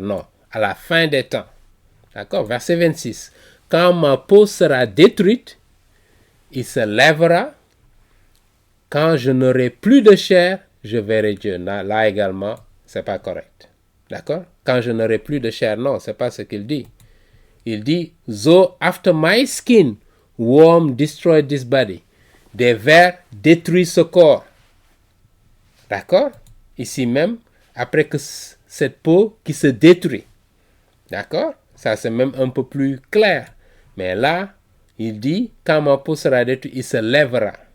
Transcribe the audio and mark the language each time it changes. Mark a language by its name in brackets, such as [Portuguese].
[French] Non, à la fin des temps. D'accord? Verset 26. Quand ma peau sera détruite, il se lèvera. Quand je n'aurai plus de chair, je verrai Dieu. Là également, c'est pas correct. D'accord? Quand je n'aurai plus de chair, non, c'est pas ce qu'il dit. Il dit, [English] though after my skin, worm destroyed this body. [French] Des vers détruisent ce corps. D'accord? Ici même, après que cette peau qui se détruit. D'accord? Ça, c'est même un peu plus clair. Mais là, il dit, quand ma peau sera détruite, il se lèvera.